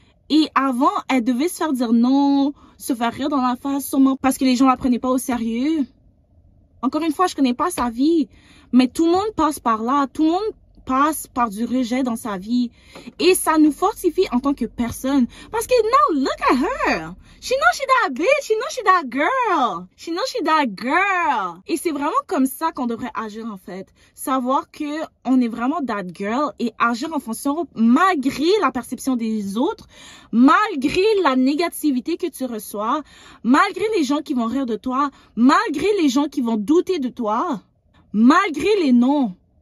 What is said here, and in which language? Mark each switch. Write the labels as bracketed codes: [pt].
[fr] Et avant, elle devait se faire dire non, se faire rire dans la face, sûrement parce que les gens la prenaient pas au sérieux. Encore une fois, je connais pas sa vie. Mais tout le monde passe par là. Tout le monde passe par du rejet dans sa vie. Et ça nous fortifie en tant que personne. Parce que [en] now, look at her. She knows she that bitch. She knows she that girl. She knows she that girl. [fr] Et c'est vraiment comme ça qu'on devrait agir en fait. Savoir que on est vraiment [en] that girl [fr] et agir en fonction malgré la perception des autres, malgré la négativité que tu reçois, malgré les gens qui vont rire de toi, malgré les gens qui vont douter de toi, malgré les noms.